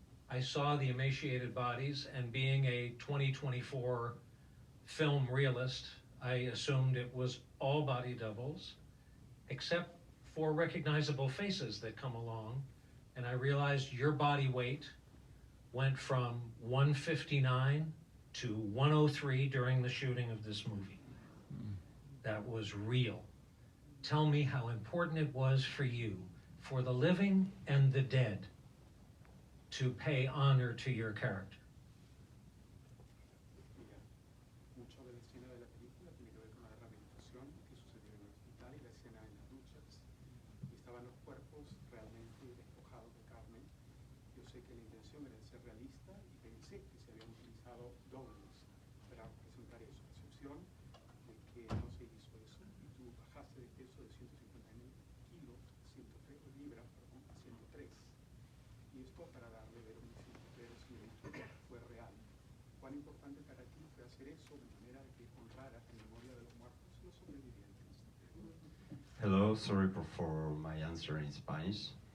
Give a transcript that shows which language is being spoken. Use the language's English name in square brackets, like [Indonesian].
[English] I saw the emaciated bodies, and being a 2024 film realist, I assumed it was all body doubles, except for recognizable faces that come along, and I realized your body weight went from 159 to 103 during the shooting of this movie. That was real. Tell me how important it was for you, for the living and the dead, to pay honor to your character. [Spanish] Mucho de la escena de la película tiene que ver con la rehabilitación que sucedió en el hospital y la escena en las duchas. Y estaban los cuerpos realmente despojados de carne. Yo sé que la intención era ser realista y pensé que se habían utilizado dobles para representar eso, a excepción de que no se hizo eso y tú bajaste de peso de 159 kilos a 103 libras, perdón, a 103. Y esto para darle verosimilitud fue real. ¿Cuán importante para ti fue hacer eso de manera que honrara en memoria de los muertos y los sobrevivientes? [English] Hello, sorry for my answer in Spanish.